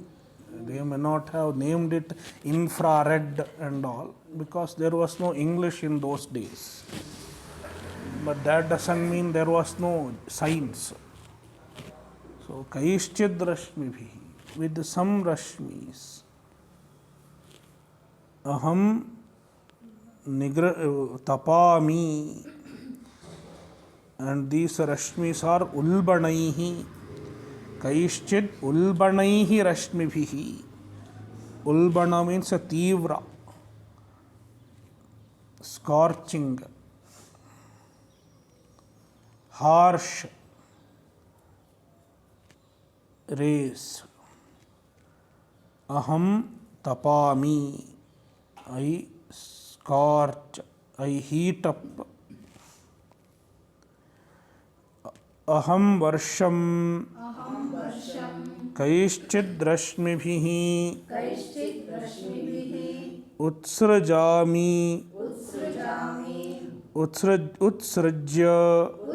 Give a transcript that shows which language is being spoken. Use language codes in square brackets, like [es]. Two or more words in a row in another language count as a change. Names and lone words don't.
[en] They may not have named it infrared and all, because there was no English in those days. But that doesn't mean there was no science. So, [sa] Kaischid rashmibhihi, [en] with some rashmis. [sa] Aham tapami, [en] and these rashmis are ulbanaihi. [sa] Kaischid ulbanaihi rashmibhihi. [en] Ulbana means a tivra, scorching, harsh rays. [sa] Aham tapami, [en] I scorch, I heat up. [sa] Aham varsam, kaischid rashmibhihi utsrjami, utsrjya